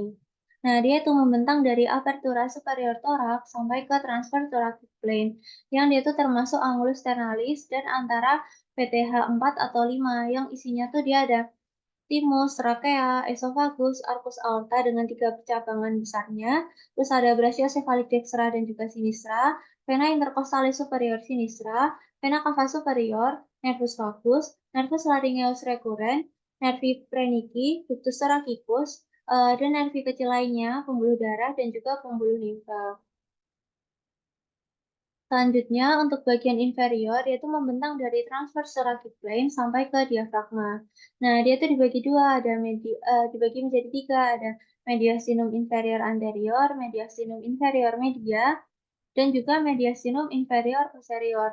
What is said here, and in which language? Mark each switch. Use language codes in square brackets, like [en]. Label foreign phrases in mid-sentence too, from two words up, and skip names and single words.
[id] Nah, dia itu membentang dari apertura superior thorax sampai ke [en] transfer thoracic plane, [id] yang dia itu termasuk angulus sternalis dan antara PTH4 atau 5, yang isinya tuh dia ada timus, trakea, esophagus, arcus aorta dengan tiga percabangan besarnya, terus ada brachiocephalic dextra dan juga sinistra, vena intercostalis superior sinistra, vena cava superior, nervus vagus, nervus laryngeus recurrens, nervi phrenici, ductus thoracicus, dan nervi kecil lainnya, pembuluh darah dan juga pembuluh limfa. Selanjutnya, untuk bagian inferior, yaitu membentang dari [en] transverse thoracic plane [id] sampai ke diafragma. Nah, dia itu dibagi dua, ada dibagi menjadi tiga, ada mediastinum inferior anterior, mediastinum inferior media, dan juga mediastinum inferior posterior.